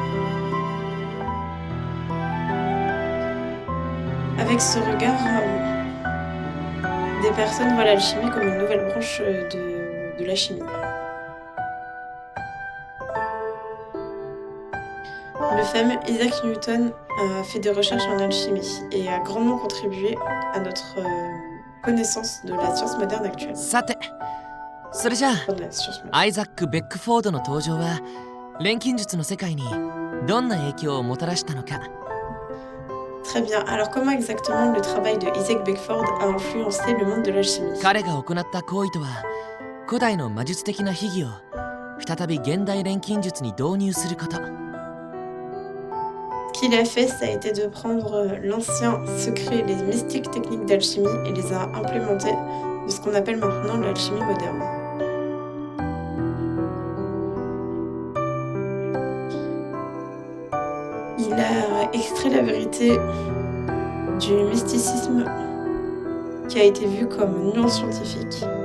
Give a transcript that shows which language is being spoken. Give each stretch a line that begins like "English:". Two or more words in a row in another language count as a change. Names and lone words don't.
French: Avec ce regard, des personnes voient l'alchimie comme une nouvelle branche de la chimie. Le fameux Isaac Newton a fait des recherches en alchimie et a grandement contribué à notre connaissance de la science moderne actuelle.
Japanese: さてそれじゃあ
French: Prendre la science magique.
Japanese: アイザック・ベックフォードの登場は錬金術の世界にどんな影響をもたらしたのか。
French: Très bien. Alors, comment exactement le travail de Isaac Beckford a influencé le monde de l'alchimie?
Japanese: 彼が行った行為とは古代の魔術的な秘技を再び現代錬金術に導入すること。
French: Ce qu'il a fait, ça a été de prendre l'ancien secret, les mystiques techniques d'alchimie et les a implémentés de ce qu'on appelle maintenant l'alchimie moderne. Il a extrait la vérité du mysticisme qui a été vu comme non scientifique.